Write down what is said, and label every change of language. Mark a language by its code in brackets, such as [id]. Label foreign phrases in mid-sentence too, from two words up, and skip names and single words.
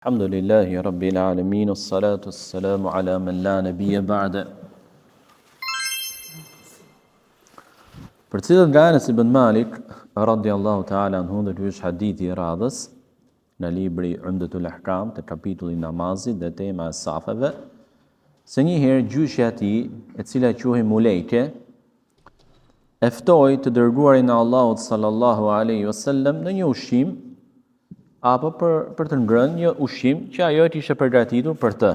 [ar] الحمد لله رب العالمين، والصلاة والسلام على من لا نبي بعد. [sq] Për cilët nga Anas ibn Malik [ar] رضي الله تعالى عنه [sq] dhe është hadithi i radhës në libri Umdatul Ahkam të kapitulli namazit dhe tema e safeve, se një herë gjyshja e tij, e cila quhej Mulejke, e ftoi të dërguarin e Allahut [ar] صلى الله عليه وسلم [sq] në një ushqim apo për të ngrënë një ushqim që ajo ishte përgatitur për të.